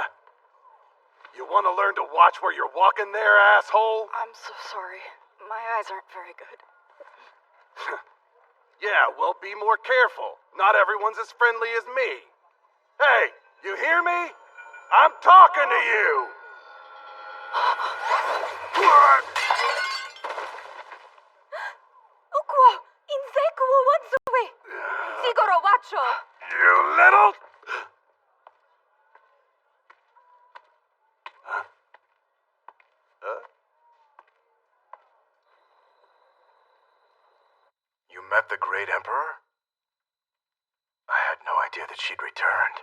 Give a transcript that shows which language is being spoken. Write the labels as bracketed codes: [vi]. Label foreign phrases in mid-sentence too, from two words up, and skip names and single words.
[en] You want to learn to watch where you're walking there, asshole? I'm so sorry. My eyes aren't very good. Yeah, well, be more careful. Not everyone's as friendly as me. Hey, you hear me? I'm talking to you! Ukwa! Inzeku wo watsue! Sigoro wacho! You little... You met the Great Emperor? I had no idea that she'd returned.